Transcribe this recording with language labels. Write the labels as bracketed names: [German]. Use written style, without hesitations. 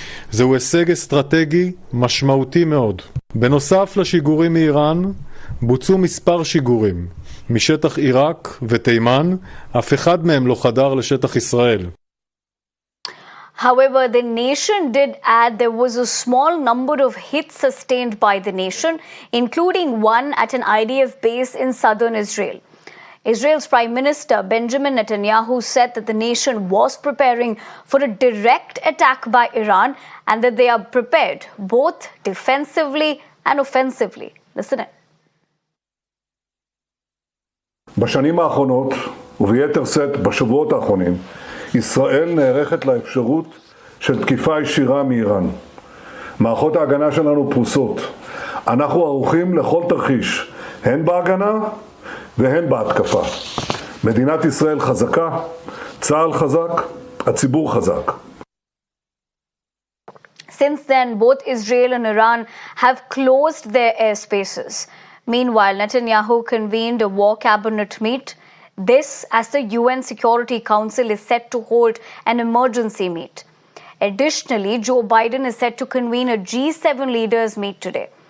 [Hebrew] זהו הישג אסטרטגי משמעותי מאוד. בנוסף לשיגורים מאיראן, בוצעו מספר שיגורים משטח עיראק ותימן, אף אחד מהם לא חדר לשטח ישראל. [English] However, the nation did add there was a small number of hits sustained by the nation, including one at an IDF base in southern Israel. Israel's Prime Minister Benjamin Netanyahu said that the nation was preparing for a direct attack by Iran and that they are prepared both defensively and offensively. Listen in. [Hebrew] בשנים האחרונות, וביתר שאת בשבועות האחרונים, ישראל נערכת לאפשרות של תקיפה ישירה מאיראן. מערכות ההגנה שלנו פרוסות. אנחנו ערוכים לכל תרחיש, הן בהגנה והן בהתקפה. מדינת ישראל חזקה, צה"ל חזק, הציבור חזק. [English] Since then, both Israel and Iran have closed their airspaces. Meanwhile, Netanyahu convened a war cabinet meet. This, as the UN Security Council is set to hold an emergency meet. Additionally, Joe Biden is set to convene a G7 leaders meet today.